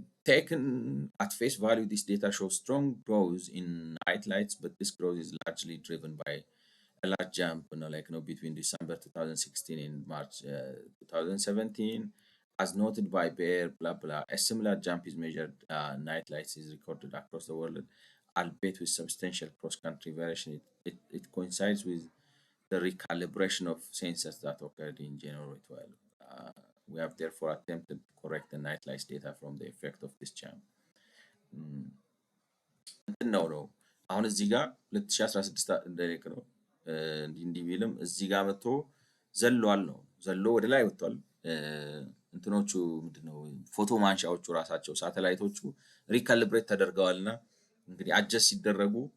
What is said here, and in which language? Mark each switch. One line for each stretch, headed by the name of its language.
English: Taken at face value, this data shows strong growth in night lights, but this growth is largely driven by a large jump, between December 2016 and March 2017, as noted by Bayer, blah blah. A similar jump is measured. Night lights is recorded across the world, albeit with substantial cross-country variation. It coincides with the recalibration of sensors that occurred in January 12. We have therefore attempted to correct the night lights data from the effect of this jump.
Amharic: ነው አሁን እዚህ ጋር 2016 እንደለክ ነው እንዲህ ቢልም እዚህ ጋር መጥቶ ዘሏል ነው ዘሎ ወደ ላይ ወጥቷል። እንትኖቹ ምንድነው ፎቶ ማንሻዎቹ ራሳቸው ሳተላይቶቹ ሪካሊብሬት ተደርገዋልና እንግዲህ አጀስት ሲደረጉ